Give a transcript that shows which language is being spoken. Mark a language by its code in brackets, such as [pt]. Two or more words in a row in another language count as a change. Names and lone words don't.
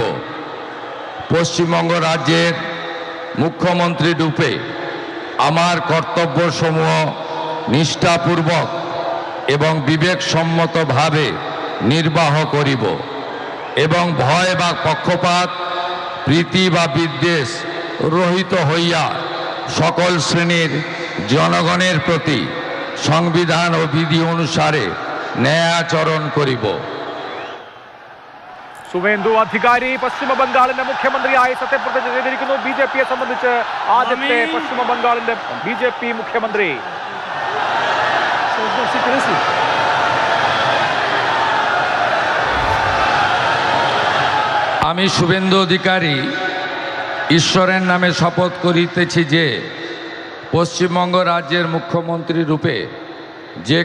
[bn] পশ্চিমবঙ্গ রাজ্যের মুখ্যমন্ত্রী রূপে আমার কর্তব্যসমূহ নিষ্ঠাপূর্বক এবং বিবেকসম্মতভাবে নির্বাহ করিব এবং ভয় বা পক্ষপাত প্রীতি বা বিদ্বেষ রহিত হইয়া সকল শ্রেণীর জনগণের প্রতি সংবিধান ও বিধি অনুসারে ন্যায়াচরণ করিব। [ml] സുവേന്ദു അധികാരി പശ്ചിമ ബംഗാളിന്റെ മുഖ്യമന്ത്രിയായി സത്യപ്രതിജ്ഞ ചെയ്തിരിക്കുന്നു. BJPയെ സംബന്ധിച്ച് ആദ്യത്തെ പശ്ചിമ ബംഗാളിന്റെ BJP മുഖ്യമന്ത്രി. [bn] আমি শুভেন্দু অধিকারী ঈশ্বরের নামে শপথ করিতেছি যে পশ্চিমবঙ্গ রাজ্যের মুখ্যমন্ত্রী রূপে যে